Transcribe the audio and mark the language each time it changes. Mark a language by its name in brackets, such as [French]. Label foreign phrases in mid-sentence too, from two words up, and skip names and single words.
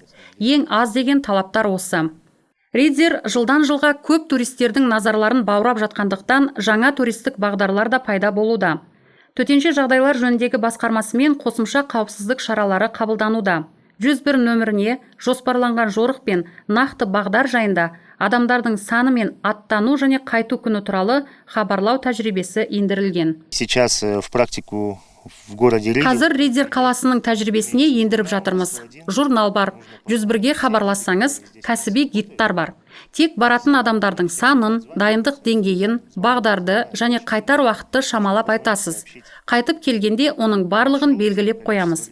[Kazakh] Ең аз деген талаптар осы. Риддер жылдан жылға көп туристердің назарларын баурап жатқандықтан жаңа туристік бағдарлар да пайда болуда. Төтенше жағдайлар жөніндегі басқармасымен қосымша қауіпсіздік шаралары қабылдануда. 101 нөміріне жоспарланған жорық пен нақты бағдар жайында адамдардың саны мен аттану және қайту күні туралы хабарлау тәжірибесі ендірілген. [Russian] Сейчас в практику в городе Риддер. [Kazakh] Қазір Риддер қаласының тәжірибесіне ендіріп жатырмыз. Журнал бар, 101-ге хабарлассаңыз, кәсіби гидтар бар. Тек баратын адамдардың санын, дайындық деңгейін, бағдарды және қайтар уақытты шамалап айтасыз. Қайтып келгенде оның барлығын белгілеп қоямыз.